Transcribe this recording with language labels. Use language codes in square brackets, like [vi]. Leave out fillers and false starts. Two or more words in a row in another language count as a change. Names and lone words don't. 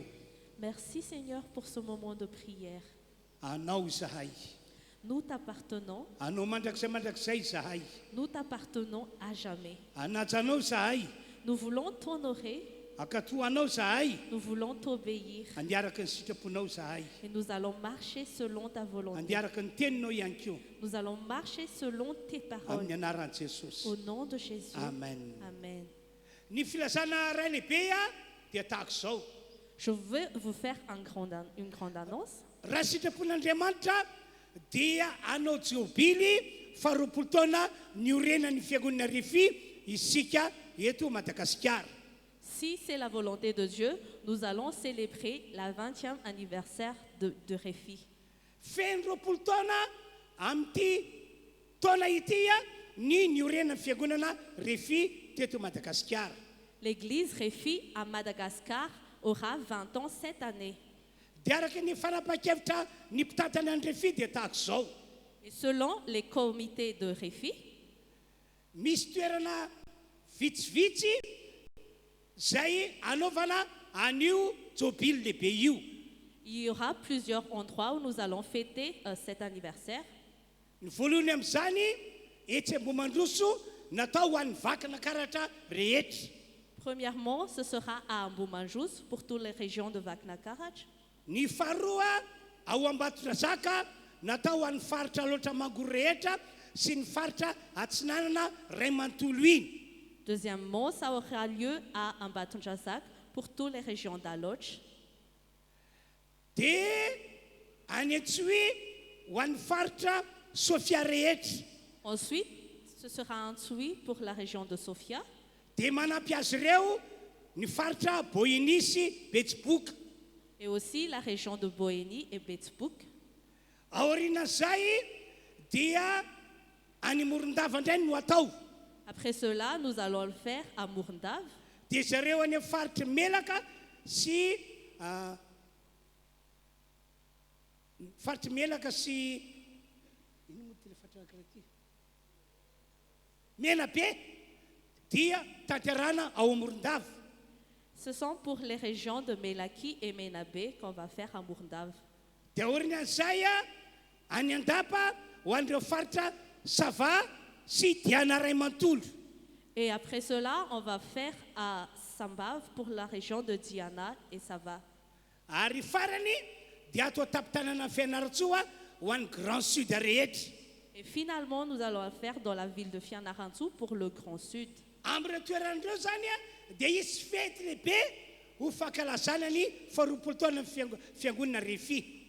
[fr] Merci Seigneur pour ce moment de prière. [mg] Anao izahay. [fr] Nous t'appartenons, [mg] Anao mandrakizay izahay. [fr] nous t'appartenons à jamais. [mg] Anajanao izahay. [fr] Nous voulons t'honorer, [mg] Akatoanao izahay. [fr] nous voulons t'obéir [mg] Andiaraka ny sitraponao izahay. [fr] et nous allons marcher selon ta volonté. [mg] Andiaraka ny teninao ihany koa. [fr] Nous allons marcher selon tes paroles. [mg] Amin'ny anaran'i Jesosy. [fr] Au nom de Jésus. Amen. Amen. [mg] Ny filazana ray lehibe dia tahaka izao. [fr] Je veux vous faire une grande annonce. [mg] Raha sitrapon'Andriamanitra dia anao jobily faharoapolo taona niorenan'ny fiangonana Refy isika eto Madagasikara. [fr] Si c'est la volonté de Dieu, nous allons célébrer la 20e anniversaire de Refy. [mg] Feno roapolo taona amin'ity taona ity ny niorenan'ny fiangonana Refy teto Madagasikara. [fr] L'église Refy à Madagascar aura 20 ans cette année. [mg] Dia araka ny fanapahan-kevitra ny mpitantana ny Refy dia tahaka izao. [fr] Et selon les comités de Refy, [mg] Misy toerana vitsivitsy zay anaovana an'io jobily lehibe io. [fr] il y aura plusieurs endroits où nous allons fêter cet anniversaire. [mg] Ny voalohany amin'izany Etsy-Ambomandroso natao ho an'ny vakana karatra rehetra. [fr] Premièrement, ce sera à Ambomandjous pour toutes les régions de Vaknakarach. [mg] Ny faharoa ao Ambatondrazaka natao ho an'ny faritra loatra Mangoro rehetra sy ny faritra Atsinanana Ray Manontolo iny. [fr] Deuxièmement, ça aura lieu à Ambatondrazak pour toutes les régions d'Aloch. [mg] Dia any Antsohi ho an'ny faritra Sofia rehetra. [fr] Ensuite, ce sera un Tsui pour la région de Sofia. [mg] Dia manampy azy ireo ny faritra Bohinisy Betsiboka. [fr] Et aussi la région de Bohénie et Betsbouk. [mg] Aorian'izay dia any Morondava indray no atao. [fr] Après cela, nous allons le faire à Mourndav. [mg] Dia zareo any amin'ny faritra Melaka sy faritra Melaka sy ino moa ty le faritra anankiray Menabe dia tanterana ao Morondava. [fr] Ce sont pour les régions de Melaki et Menabe qu'on va faire à Mourndav. [mg] Dia aorian'izay any Andapa ho an'ireo faritra Sava sy Diana Ray Manontolo. [fr] Et après cela, on va faire à Sambav pour la région de Diana et Sava. [mg] Ary farany dia atao tapitànana Fianaratsoa ho an'ny Grand Sud rehetra. [fr] Et finalement, nous allons le faire dans la ville de Fianarantsoa pour le Grand Sud. [mg] Am'ireo toeran'ireo zany dia hisy fety lehibe ho fankalazana ny faharoapolo taona fiangonana Refy.